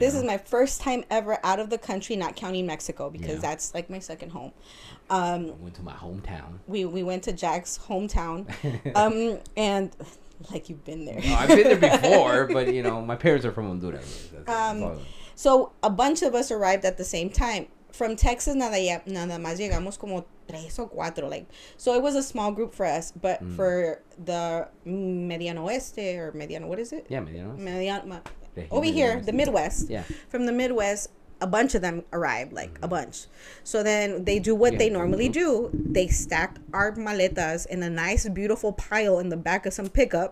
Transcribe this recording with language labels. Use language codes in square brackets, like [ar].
[en] This is my first time ever out of the country, not counting Mexico, because that's like my second home. I went to my hometown. We went to Jack's hometown. And like, you've been there. No, I've been there before, but my parents are from Honduras. So a bunch of us arrived at the same time. From Texas, [es] nada más llegamos como 3 o 4. [en] Like, so it was a small group for us, but for the Mediano Oeste or Mediano, what is it? Yeah, Mediano. over here, the Midwest. Yeah. From the Midwest, a bunch of them arrived, like a bunch. So then they do what they normally do. They stack our maletas in a nice, beautiful pile in the back of some pickup.